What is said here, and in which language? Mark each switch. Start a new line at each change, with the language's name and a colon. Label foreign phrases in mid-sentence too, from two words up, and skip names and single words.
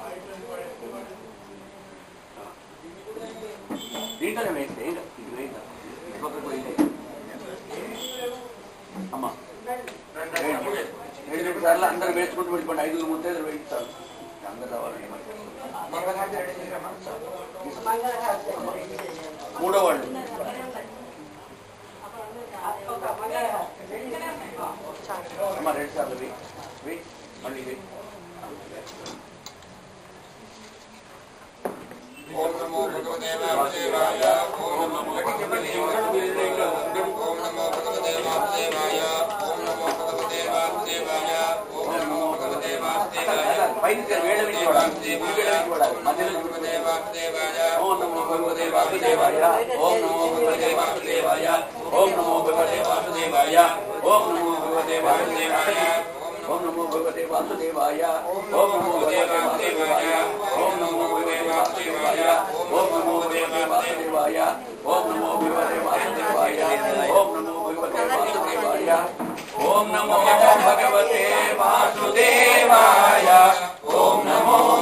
Telugu: దీంట్లోనే వేస్తే ఇది వేయండి అమ్మా రెండు సార్లు అందరూ వేసుకుంటూ వెళ్ళిపోండి 5 ముత్తైదులు వేయిస్తారు అందరు రావాలండి మూడో వాళ్ళు అమ్మ 2 సార్లు వెయ్యి మళ్ళీ వెయ్యి
Sanskrit: ఓం నమో భగవతే వాసుదేవాయ ఓం నమో భగవతే ఓం నమో భగవతే వాసుదేవాయ ఓం నమో భగవతే వాసుదేవాయ ఓం నమో భగవతే వాసుదేవాయ
Telugu: పైన వేళ నుంచి మధ్యలో
Sanskrit: భగవతే వాసుదేవాయ ఓం నమో భగవతే వాసుదేవాయ ఓం నమో భగవతే వాసుదేవాయ ఓం నమో భగవతే వాసుదేవాయ ఓం నమో భగవతే వాసుదేవాయ ఓం నమో భగవతే వాసుదేవాయ ఓం నమో భగవతే వాసుదేవాయ ఓం నమో భగవతే వాసుదేవాయ ఓం నమో భగవతే వాసుదేవాయ ఓం నమో భగవతే వాసుదేవాయ ఓం నమో భగవతే వాసుదేవాయ ఓం ಓಂ ನಮೋ ಭಗವತೆ ವಾಸುದೇವಾಯ ಓಂ ನಮೋ